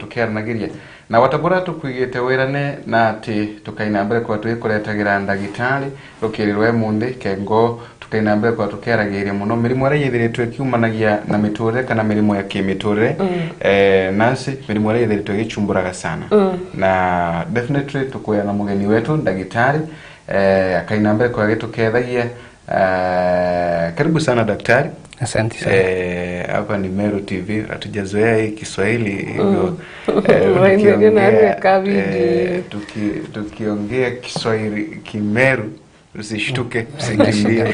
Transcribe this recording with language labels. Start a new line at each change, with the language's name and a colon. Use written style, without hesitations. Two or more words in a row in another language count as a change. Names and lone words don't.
Meru: tukiara nagiria na watabura tukwigete wirane na ati tukainambere kwa tuikuretagera ndagitari rukirirwe mundi kengo tukainambere kwa tukiaragiria muno mirimo ara yithiritwe kiumanagia na miturire kana mirimo ya kimiturire nasi mirimo ara yithiritwe gichumburaga sana na definitely tukuya na mugeni wetu ndagitari akainambere kwa gitukethagia
Swahili: karibu sana daktari. Asante sana. Hapa ni Meru TV, hatujazoea hii Kiswahili hivyo tukiongea Kiswahili Kimeru usishtuke usikimbie.